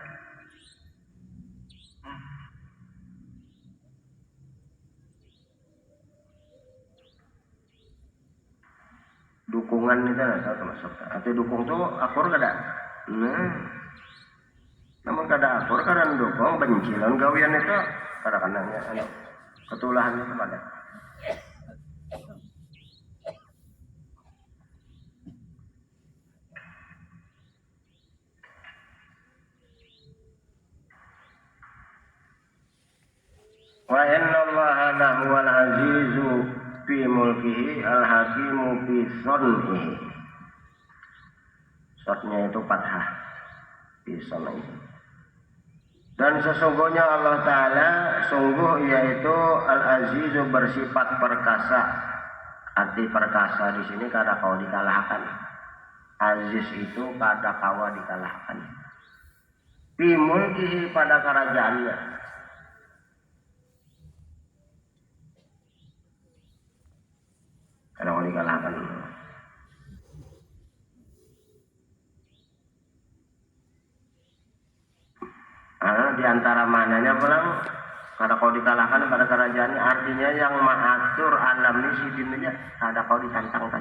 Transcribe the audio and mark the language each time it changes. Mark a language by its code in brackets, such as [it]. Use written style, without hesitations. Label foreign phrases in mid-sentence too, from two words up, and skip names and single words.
[id] Dukungan itu ada termasuk. [bjn] Atau dukung tuh akur kada? Namun kada akur kada dukung bencilan gawian itu kadang-kadangnya ketulahannya kepada. [ar] وإن الله لهو العزيز في ملكه الحكيم في صنعه. [id] Shotnya itu fathah [ar] في صنعه. [id] Dan sesungguhnya Allah Ta'ala sungguh yaitu Al-Azizu bersifat perkasa. [bjn] Arti perkasa di sini kada kau dikalahkan. Aziz itu kada kawa dikalahkan. [ar] في ملكه [bjn] pada kerajaannya. Kada kau dikalahkan. Di antara mananya pulang kada kau dikalahkan pada kerajaannya artinya yang mengatur alam ini sidinnya kada kau ditantang-tantang.